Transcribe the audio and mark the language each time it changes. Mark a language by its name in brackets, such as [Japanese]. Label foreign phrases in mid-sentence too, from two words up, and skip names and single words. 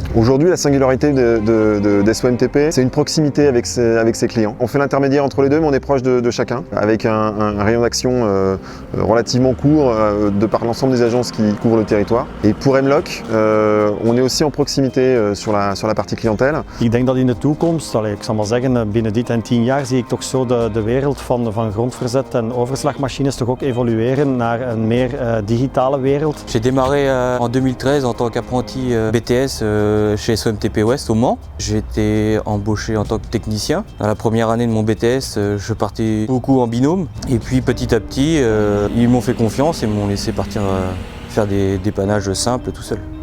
[French] Aujourd'hui, la singularité des SOMTP, c'est une proximité avec ses clients. On fait l'intermédiaire entre les deux, mais on est proche de chacun, avec un rayon d'action relativement court de par l'ensemble des agences qui couvrent le territoire. Et pour Mlock, on est aussi en proximité sur la partie clientèle. [Dutch] Ik denk dat in de toekomst, ik zal maar zeggen, binnen dit en 10 jaar zie ik toch zo de wereld van grondverzet en overslagmachines toch ook evolueren naar een meer digitale wereld. [French] J'ai démarré en 2013 en tant qu'apprenti BTS chez SOMTP Ouest au Mans. J'ai été embauché en tant que technicien. Dans la première année de mon BTS, je partais beaucoup en binôme. Et puis petit à petit, ils m'ont fait confiance et m'ont laissé partir faire des dépannages simples tout seul.